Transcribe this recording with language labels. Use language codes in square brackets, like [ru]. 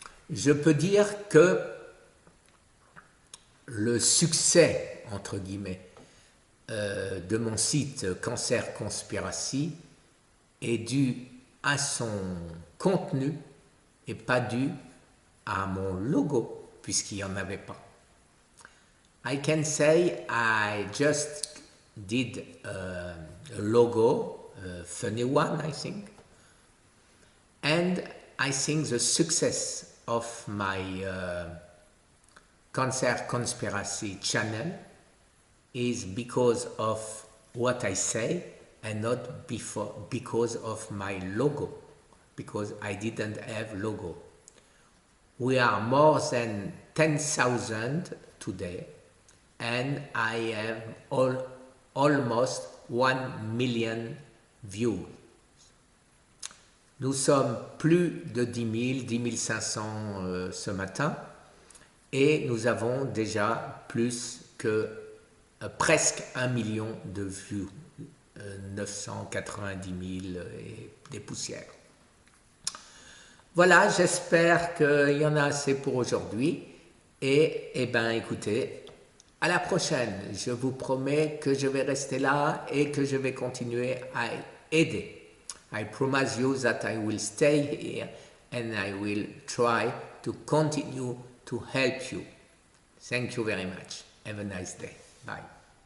[fr] Je peux dire que le succès, entre guillemets, de mon site Cancer Conspiracy est dû à son contenu et pas dû à mon logo, puisqu'il n'y en avait pas. [en] I can say I just did a logo, a funny one I think, and I think the success of my Cancer Conspiracy channel is because of what I say and not because of my logo, because I didn't have logo. We are more than 10,000 today and I have almost 1 million views. [fr] Nous sommes plus de 10 000, 10 500 ce matin et nous avons déjà plus que presque 1 million de vues, 990 000 et des poussières. Voilà, j'espère qu'il y en a assez pour aujourd'hui et ben écoutez, à la prochaine. Je vous promets que je vais rester là et que je vais continuer à aider. [en] I promise you that I will stay here and I will try to continue to help you. Thank you very much. Have a nice day. Bye.